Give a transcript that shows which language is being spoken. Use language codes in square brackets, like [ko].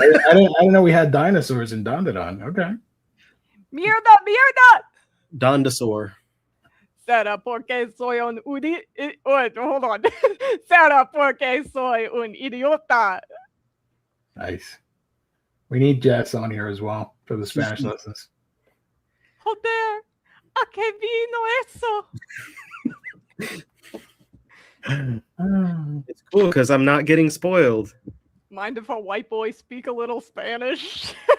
[en] I didn't know we had dinosaurs in Dandadan. Okay. [es] Mierda. [en] Dondosaur. [es] Será porque soy un [en] hold on. [es] Será porque soy un idiota. [en] Nice. We need Jess on here as well for the Spanish lessons. [es] Joder, ¿a qué vino eso? [en] It's cool because I'm not getting spoiled. Mind if a white boy speak a little Spanish?